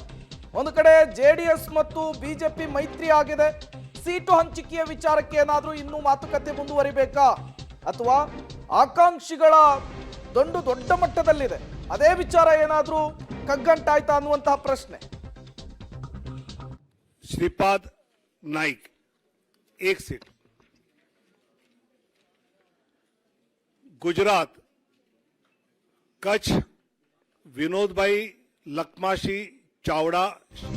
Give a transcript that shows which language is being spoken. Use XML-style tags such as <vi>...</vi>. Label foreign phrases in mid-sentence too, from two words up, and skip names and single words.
<kn>ಒಂದು ಕಡೆ ಜೆಡಿಎಸ್ ಮತ್ತು ಬಿಜೆಪಿ ಮೈತ್ರಿ ಆಗಿದೆ. ಸೀಟು ಹಂಚಿಕೆಯ ವಿಚಾರಕ್ಕೆ ಏನಾದರೂ ಇನ್ನೂ ಮಾತುಕತೆ ಮುಂದುವರಿಬೇಕಾ ಅಥವಾ ಆಕಾಂಕ್ಷಿಗಳ ದೊಡ್ಡ ಮಟ್ಟದಲ್ಲಿದೆ, ಅದೇ ವಿಚಾರ ಏನಾದರೂ ಕಗ್ಗಂಟಾಯ್ತಾ ಅನ್ನುವಂತಹ ಪ್ರಶ್ನೆ.</kn> <hi>श्रीपाद नाईक 1 सीट, गुजरात कच्छ विनोद भाई लखमाशी चावड़ा</hi>